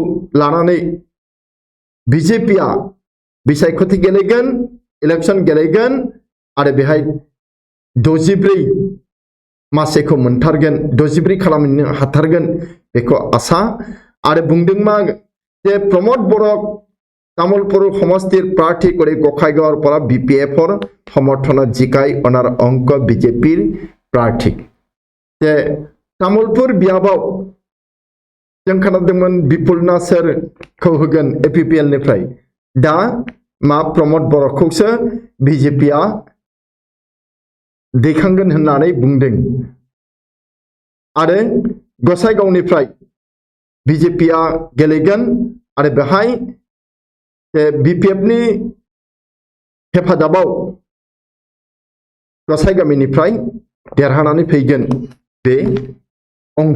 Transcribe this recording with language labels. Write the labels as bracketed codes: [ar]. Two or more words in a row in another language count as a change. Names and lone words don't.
[brx] लानानै बिजेपिआ बिसायख'थि गेलेगोन इलेक्शन गेलेगोन आरो बेहाय 64 मासिखौ मोनथारगोन 64 खालामनो हाथारगोन बेखौ आसा आरो बुंदों मा जे प्रमोद बरक तामुलपुर [as] সমষ্টিৰ প্ৰাৰ্থী কৰে গোসাইগাঁৱৰ পৰা বিপিএফৰ সমৰ্থনত জিকাই অনাৰ অংক বিজেপিৰ প্ৰাৰ্থী যে [brx] तामुलपुर बियाबाव जों खोनादोंमोन बिपुल नासरखौ होगोन एपिपिएल निफ्राय दा मा प्रमोद बरकखौसो बिजेपिआ दैखांगोन होननानै बुंदों आरो गोसाइगावनिफ्राय बिजेपिआ गेलेगोन आरो बेहाय बिपिएफ नि हेफाजाबाव गोसाइगामिनिफ्राय देरहानानै फैगोन बे अंक